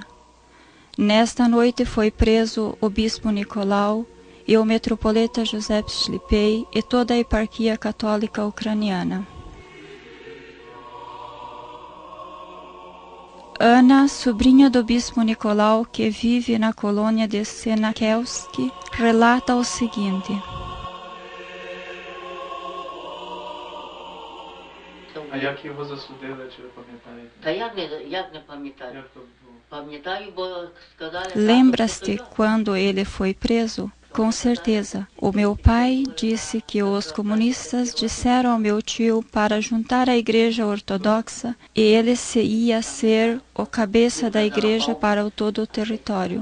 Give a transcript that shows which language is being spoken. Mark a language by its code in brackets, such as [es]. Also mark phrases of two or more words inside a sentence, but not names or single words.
[pt] Nesta noite foi preso o bispo Nicolau e o metropolita José Schlipei e toda a eparquia católica ucraniana. Ana, sobrinha do bispo Nicolau, que vive na colônia de Senakelsky, relata o seguinte. [uk] А як його засудили, чи ви пам'ятаєте? Та як не пам'ятаю? Як то було? Pamiętаю, bo сказали... [pt] Lembras-te quando ele foi preso? Com certeza. O meu pai disse que os comunistas disseram ao meu tio para juntar a igreja ortodoxa e ele ia ser o cabeça da igreja para todo o território.